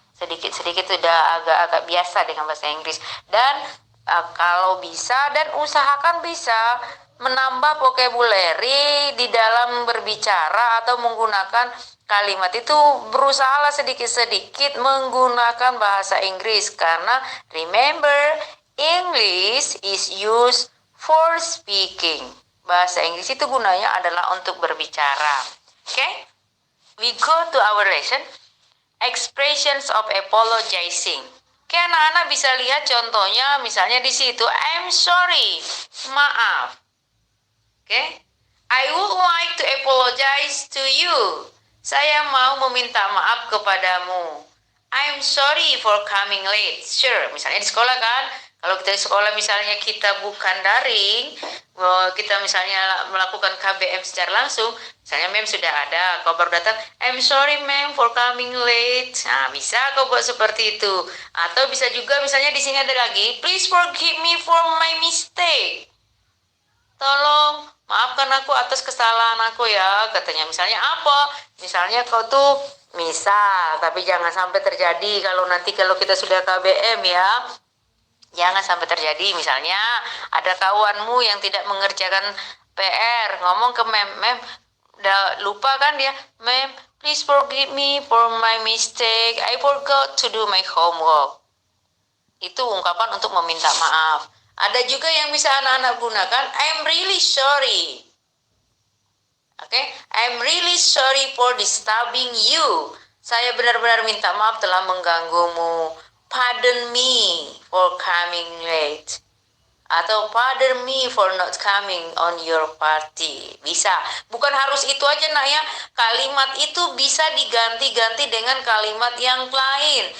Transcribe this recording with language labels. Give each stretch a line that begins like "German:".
Indonesian: Sedikit-sedikit sudah agak biasa dengan bahasa Inggris. Dan kalau bisa dan usahakan bisa menambah vocabulary di dalam berbicara atau menggunakan kalimat itu, berusahalah sedikit-sedikit menggunakan bahasa Inggris. Karena
English: remember, English is used for speaking.
Indonesian: Bahasa Inggris itu gunanya adalah untuk berbicara.
English: Okay? We go to our lesson. Expressions of apologizing.
Indonesian: Oke, anak-anak bisa lihat contohnya misalnya di situ.
English: I'm sorry.
Indonesian: Maaf.
English: Oke? I would like to apologize to you.
Indonesian: Saya mau meminta maaf kepadamu.
English: I'm sorry for coming late.
Indonesian: Sure, misalnya di sekolah kan, kalau kita di sekolah misalnya kita bukan daring, kita misalnya melakukan KBM secara langsung, misalnya mem sudah ada, kau baru datang,
English: I'm sorry mem for coming late.
Indonesian: Nah, bisa kau buat seperti itu. Atau bisa juga misalnya di sini ada lagi,
English: please forgive me for my mistake.
Indonesian: Tolong maafkan aku atas kesalahan aku ya, katanya. Misalnya apa? Misalnya kau tuh misal, tapi jangan sampai terjadi kalau kita sudah KBM ya. Jangan sampai terjadi misalnya ada kawanmu yang tidak mengerjakan PR, ngomong ke mem, udah lupa kan dia, mem,
English: please forgive me for my mistake, I forgot to do my homework.
Indonesian: Itu ungkapan untuk meminta maaf. Ada juga yang bisa anak-anak gunakan,
English: I'm really sorry. Oke, I'm really sorry for disturbing you.
Indonesian: Saya benar-benar minta maaf telah mengganggumu.
English: Pardon me for coming late.
Indonesian: Atau
English: pardon me for not coming on your party.
Indonesian: Bisa. Bukan harus itu aja nak ya. Kalimat itu bisa diganti-ganti dengan kalimat yang lain.